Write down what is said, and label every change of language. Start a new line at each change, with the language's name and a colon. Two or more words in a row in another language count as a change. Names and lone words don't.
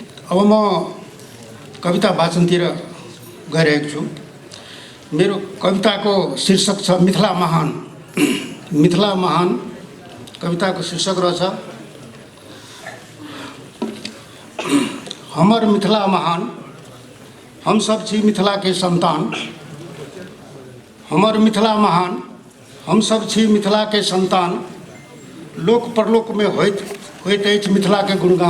Nepali: अब म कविता वाचनतिर गइरहेको छु। मेरो कविताको शीर्षक छ मिथिला महान। मिथिला महान कविताको शीर्षक रहेछ
Maithili: हमर मिथिला महान, हम सब छी मिथिला के संतान। हमर मिथिला महान, हम सब छी मिथिला के संतान। लोक परलोक में होइत अछि मिथिला के गुणगान।